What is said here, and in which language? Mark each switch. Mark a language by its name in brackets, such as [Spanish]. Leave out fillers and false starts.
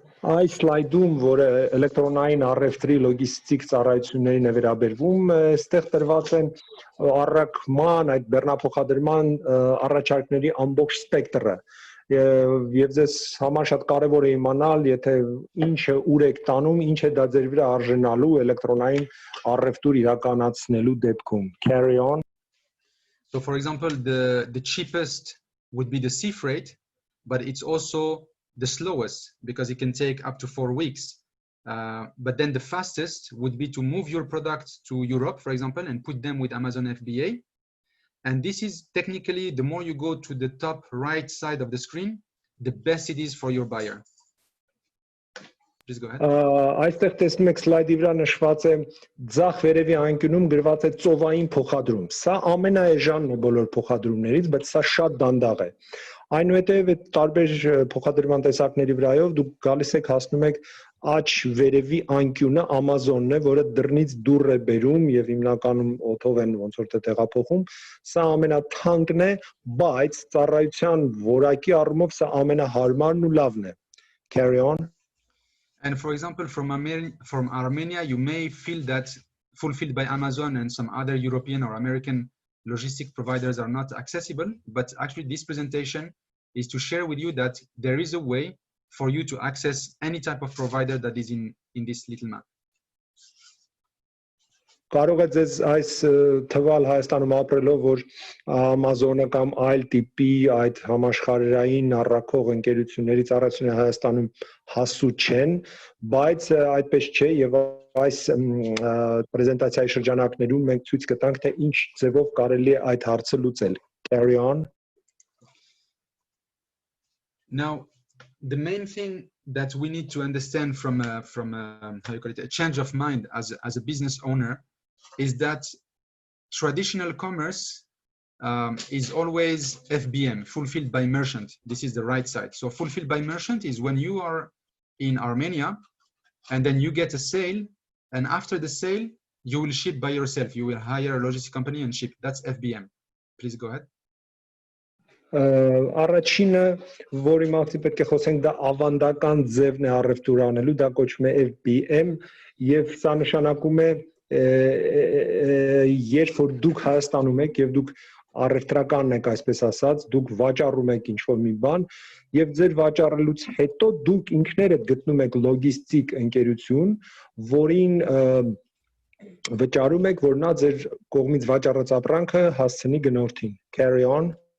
[Armenian] Այս սլայդում, որը էլեկտրոնային առևտրի լոգիստիկ ծառայություններին է վերաբերվում, այստեղ տրված են առաքման, այդ բեռնափոխադրման առաջարկների ամբողջ սպեկտրը։ Եվ ձեզ համար շատ կարևոր է իմանալ, եթե ինչը ուր եք տանում, ինչ է դա ձեր վրա արժանալու էլեկտրոնային առևտուր իրականացնելու դեպքում։ [English] Carry on. So for example, the cheapest would be the sea freight, but it's also the slowest because it can take up to 4 weeks. But then the fastest would be to move your products to Europe, for example, and put them with Amazon FBA. And this is technically, the more you go to the top right side of the screen, the best it is for your buyer. Please go ahead. [Armenian] Այստեղ տեսնում եք սլայդի վրա նշված է ձախ վերևի անկյունում գրված է ծովային փոխադրում։ Սա ամենաէժանն է բոլոր փոխադրումներից, բայց սա շատ դանդաղ է։ Այնուհետև այդ տարբեր փոխադրման տեսակների վրայով դուք գալիս եք հասնում եք աջ վերևի անկյունը Amazon-ն է, որը դռնից դուռ է բերում եւ հիմնականում օթով են ոնց որ թե տեղափոխում։ Սա ամենաթանկն է, բայց ծառայության որակի առումով սա ամենահարմարն ու լավն է։ [English] Carry on. And for example, from Armenia, you may feel that fulfilled by Amazon and some other European or American logistic providers are not accessible, but actually this presentation is to share with you that there is a way for you to access any type of provider that is in this little map. [Armenian] Կարող է ձեզ այս թվալ Հայաստանում ապրելով, որ Amazon-ը կամ այլ տիպի այդ համաշխարհային առաքող ընկերությունների ծառայությունները Հայաստանում հասու չեն, բայց այդպես չէ եւ այս պրեզենտացիայի շրջանակներում մենք ցույց կտանք, թե ինչ ձևով կարելի է այդ հարցը լուծել։ [English] Carry on. Now, the main thing that we need to understand from how you call it, a change of mind as a business owner is that traditional commerce is always FBM, fulfilled by merchant. This is the right side. So fulfilled by merchant is when you are in Armenia and then you get a sale, and after the sale, you will ship by yourself. You will hire a logistics company and ship. That's FBM. Please go ahead. [Armenian] Առաջինը, որի մասին պետք է խոսենք, դա ավանդական ձևն է առևտուր անելու, դա կոչվում է FBM, եւ սա նշանակում է երբ որ դուք Հայաստանում եք եւ դուք առևտրականն եք, այսպես ասած, դուք վաճառում եք ինչ-որ մի բան եւ ձեր վաճառելուց հետո դուք ինքներդ գտնում եք լոգիստիկ ընկերություն, որին վճարում եք, որ նա ձեր կողմից վաճառած ապրանքը հասցնի գնորդին։ [English] Carry on.